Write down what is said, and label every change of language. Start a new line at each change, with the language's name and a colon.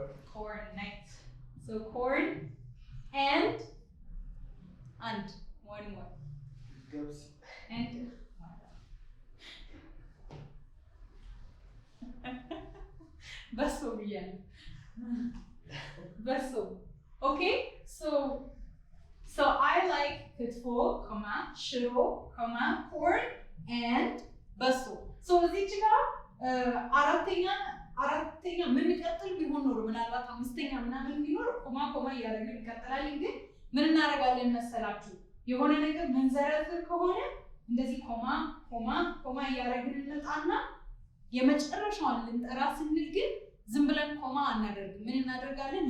English: corn. Nice. So corn and one more.
Amharic: ገብስ and በሶ ብያለሁ። በሶ.
English: Okay, so I like ክትፎ, ሽሮ, corn and በሶ.
Amharic: So እዚች ጋር አራተኛ የምንቀጥል ቢሆን ኖሮ ምናልባት አምስተኛ ምናምን ቢኖር ኮማ እያደረግን እንቀጥላለን። ግን ምን እናደርጋለን መሰላችሁ? የሆነ ነገር መንዘረዝር ከሆነ እንደዚህ ኮማ ኮማ ኮማ እያደረግን እንመጣና የመጨረሻውን ልንጠራ ስንል ግን ዝም ብለን ኮማ አናደርግም። ምን እናደርጋለን?